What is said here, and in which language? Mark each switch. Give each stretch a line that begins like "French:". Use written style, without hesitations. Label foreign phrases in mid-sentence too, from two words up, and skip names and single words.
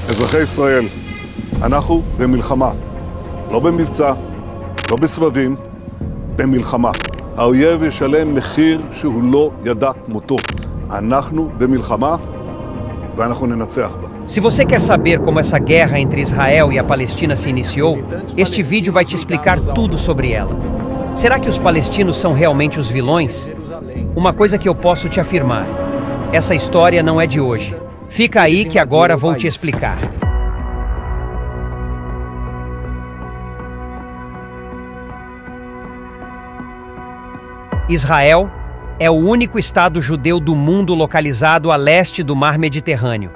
Hebrew: אזרחי ישראל, אנחנו במלחמה. לא במבצע, לא בסבבים, במלחמה. האויב ישלם מחיר שהוא לא ידע כמותו. אנחנו במלחמה ואנחנו ננצח בה.
Portuguese: Se você quer saber como essa guerra entre Israel e a Palestina se iniciou, este vídeo vai te explicar tudo sobre ela. Será que os palestinos são realmente os vilões? Uma coisa que eu posso te afirmar: essa história não é de hoje. Fica aí que agora vou te explicar. Israel é o único estado judeu do mundo localizado a leste do Mar Mediterrâneo.